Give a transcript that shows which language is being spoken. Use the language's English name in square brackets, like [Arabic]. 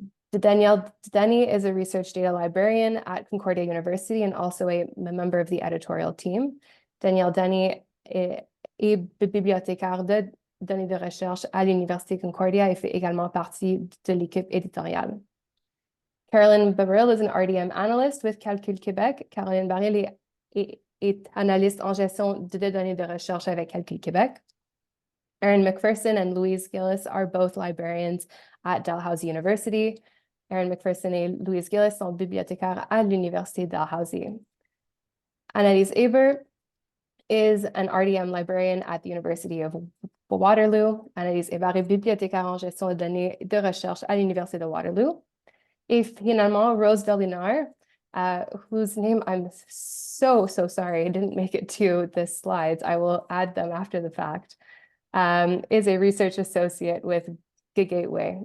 [English] Danielle Denny is a research data librarian at Concordia University and also a member of the editorial team. [French] Danielle Denny est bibliothécaire de données de recherche à l'Université Concordia et fait également partie de l'équipe éditoriale. [English] Caroline Baril is an RDM analyst with Calcul Québec. [French] Caroline Baril est analyste en gestion de données de recherche avec Calcul Québec. [English] Erin McPherson and Louise Gillis are both librarians at Dalhousie University. [French] Erin McPherson et Louise Gillis sont bibliothécaires à l'Université Dalhousie. [English] Annalise Aber is an RDM librarian at the University of Waterloo. [French] Annalise Aber est bibliothécaire en gestion de données de recherche à l'Université de Waterloo. Et finalement, [English] Rose Velinar, whose name I'm so sorry, I didn't make it to the slides. I will add them after the fact, is a research associate with Gateway.